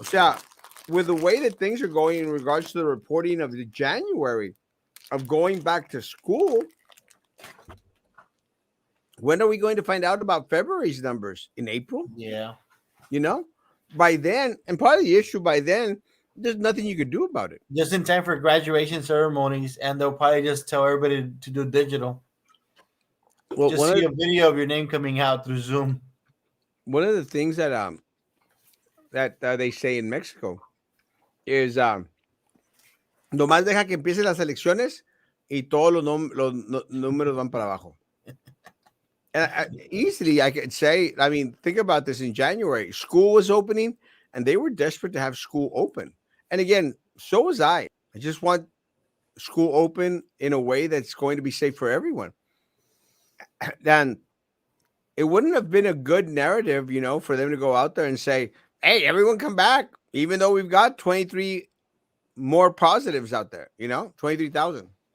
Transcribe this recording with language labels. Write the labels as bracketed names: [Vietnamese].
[English] So, with the way that things are going in regards to the reporting of the January of going back to school, when are we going to find out about February's numbers? In April? Yeah. You know, by then, and part of the issue by then, there's nothing you could do about it. Just in time for graduation ceremonies, and they'll probably just tell everybody to do digital. Well, Just see a video of your name coming out through Zoom. one of the things that they say in Mexico is [Spanish] nomás deja que empiecen las elecciones y todos los números van para abajo. [English] And easily I could say, I mean, think about this. In January, school was opening and they were desperate to have school open. And again, so was I. I just want school open in a way that's going to be safe for everyone. Then it wouldn't have been a good narrative, for them to go out there and say, hey, everyone come back, even though we've got 23 more positives out there, 23,000.